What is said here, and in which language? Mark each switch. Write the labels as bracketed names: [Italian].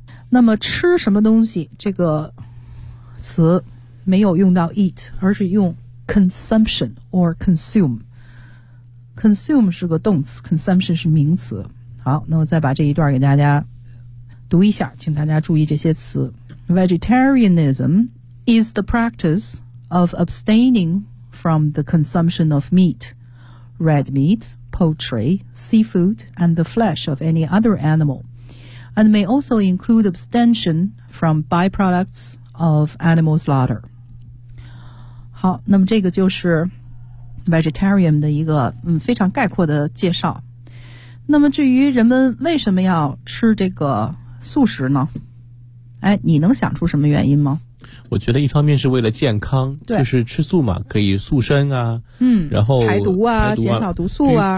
[Chinese] 那么吃什么东西这个词没有用到 eat， 而是用 [English] consumption or consume， [Chinese] consume 是个动词， consumption 是名词。好，那我再把这一段给大家读一下，请大家注意这些词。 [English] Vegetarianism is the practice of abstaining from the consumption of meat, red meat, poultry, seafood, and the flesh of any other animalAnd may also include abstention from byproducts of animal slaughter. [Chinese] 好，那么这个就是 vegetarian 的一个非常概括的介绍。那么至于人们为什么要吃这个素食呢？哎，你能想出什么原因吗？我觉得一方面是为了健康，对，就是吃素嘛，可以塑身啊，然后排毒啊，减少毒素啊。